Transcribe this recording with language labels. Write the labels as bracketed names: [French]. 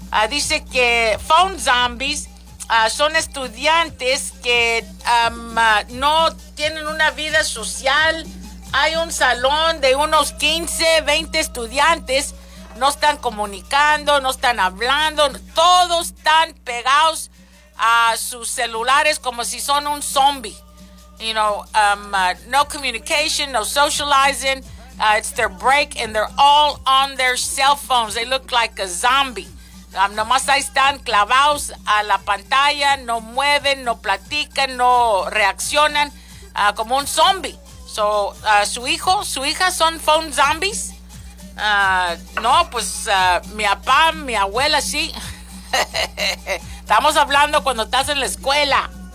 [Spanish] Dice que phone zombies son estudiantes que no tienen una vida social. Hay un salón de unos 15, 20 estudiantes. No están comunicando, no están hablando. Todos están pegados a sus celulares como si son un zombie. [English] You know, no communication, no socializing. It's their break and they're all on their cell phones. They look like a zombie. [Spanish] Nomás ahí están clavados a la pantalla, no mueven, no platican, no reaccionan, como un zombie. So, ¿su hijo, su hija son phone zombies? No, pues mi papá, mi abuela, sí. Estamos hablando cuando estás en la escuela.